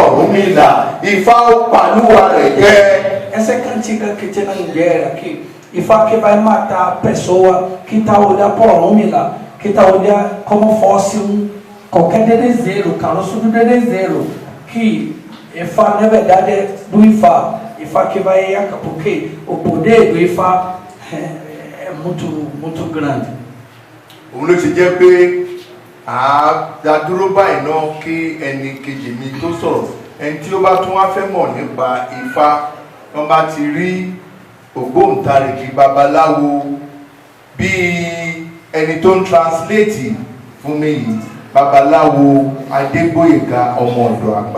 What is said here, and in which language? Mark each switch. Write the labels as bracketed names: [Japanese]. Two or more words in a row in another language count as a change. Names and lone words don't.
[Yoruba] Ọ̀rúnmìlà, Ifá ó pàlúwa rẹ̀ jẹ́. [Portuguese] Essa cantiga que tem na Nigéria aqui, Ifá que vai matar a pessoa que está olhando para Ọ̀rúnmìlà, que está olhando como fosse qualquer dedezeiro, caroço do dedezeiro, que Ifá na verdade é do Ifá. Ifá que vai, porque o poder do Ifá é muito grande. [Yoruba] Òun ló ti jẹ́ pé àádádúró báyìí náà kí ẹni kejì mi tó sọ̀rọ̀. Ẹni tí ó bá tún wá fẹ́ mọ̀ nípa Ifá, wọ́n bá ti rí ògbóǹtarìgì babaláwo bíi ẹni tó ń translate fún mi yìí, babaláwo Adégbóyèga ọmọ ọ̀dọ̀ àgbà.